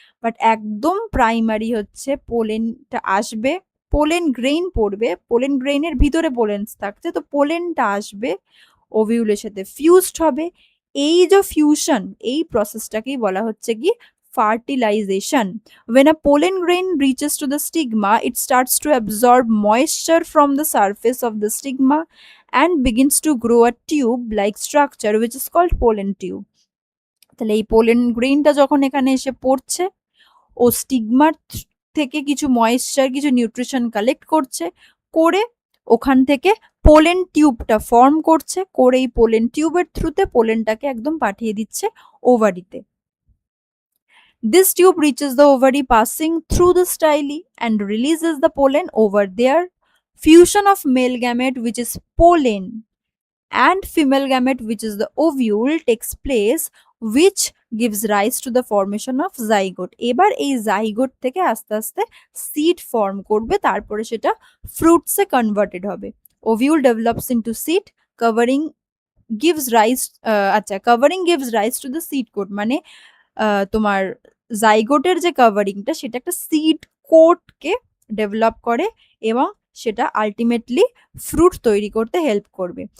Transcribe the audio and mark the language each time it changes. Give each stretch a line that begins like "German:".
Bangla: But একদম primary হচ্ছে পোলেনটা আসবে, পোলেন গ্রেইন পড়বে, পোলেন গ্রেইনের ভিতরে পোলেন্স থাকছে, তো পোলেনটা আসবে, ওভিউলের সাথে ফিউজড হবে। এই যে ফিউশন, এই প্রসেসটাকেই বলা হচ্ছে কি fertilization.
English: When a pollen grain reaches to the stigma, it starts to absorb moisture from the surface of the stigma and begins to grow a tube-like structure which is called pollen tube.
Bangla: তাহলে এই pollen গ্রেইনটা যখন এখানে এসে পড়ছে, ও স্টিগমার থেকে কিছু moisture, কিছু nutrition collect করছে, করে ওখান থেকে পোলেন টিউবটা ফর্ম করছে, করে এই পোলেন টিউবের থ্রুতে পোলেনটাকে একদম পাঠিয়ে দিচ্ছে ওভারিতে।
English: This tube reaches the ovary passing through the styli and releases the pollen over there. Fusion of male gamete, which is pollen, and female gamete, which is the ovule, takes place, which gives rise to the formation of zygote.
Bangla: এবার এই zygote থেকে আস্তে আস্তে seed form করবে, তারপরে সেটা ফ্রুটসে converted হবে।
English: ovule develops into seed, covering gives rise covering gives rise to the seed coat,
Bangla: মানে তোমার জাইগোটের যে কভারিংটা, সেটা একটা সিড কোটকে ডেভেলপ করে এবং সেটা আলটিমেটলি ফ্রুট তৈরি করতে হেল্প করবে।